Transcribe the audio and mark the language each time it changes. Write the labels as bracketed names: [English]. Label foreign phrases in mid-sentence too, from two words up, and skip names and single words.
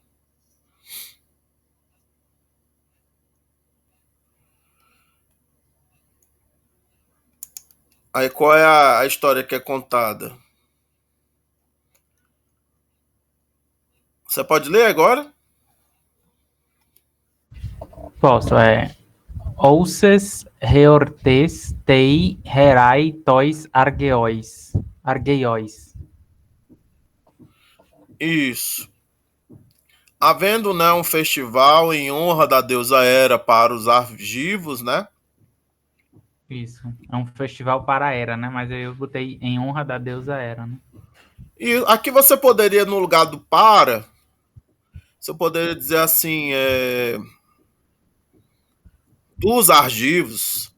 [Portuguese] Aí qual é a história que é contada? Você pode ler agora? Posso, [Greek] Οὔσης ἑορτῆς τῇ Ἥρᾳ τοῖς Ἀργείοις. [Portuguese] Isso. Havendo, né, um festival em honra da deusa Hera para os argivos, né? Isso. É um festival para a Hera, né? Mas eu botei em honra da deusa Hera, né? E aqui você poderia, no lugar do para, você poderia dizer assim, dos argivos.